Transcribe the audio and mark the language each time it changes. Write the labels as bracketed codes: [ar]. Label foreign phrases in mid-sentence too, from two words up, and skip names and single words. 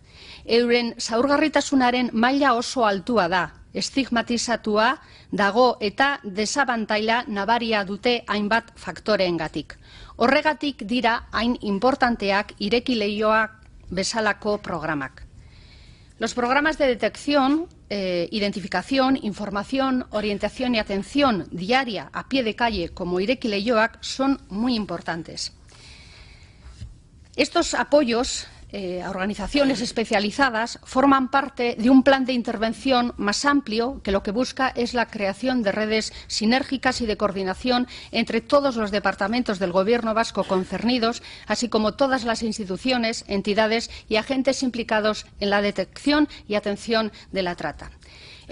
[eu] Euren zaurgarritasunaren maila oso altua da, estigmatizatua dago eta desabantaila nabaria dute hainbat faktoreengatik. Horregatik dira hain importanteak Ireki Leioak bezalako programak. [es] Los programas de detección, identificación, información, orientación y atención diaria a pie de calle como Ireki Leioak son muy importantes. Estos apoyos a organizaciones especializadas forman parte de un plan de intervención más amplio que lo que busca es la creación de redes sinérgicas y de coordinación entre todos los departamentos del Gobierno vasco concernidos, así como todas las instituciones, entidades y agentes implicados en la detección y atención de la trata.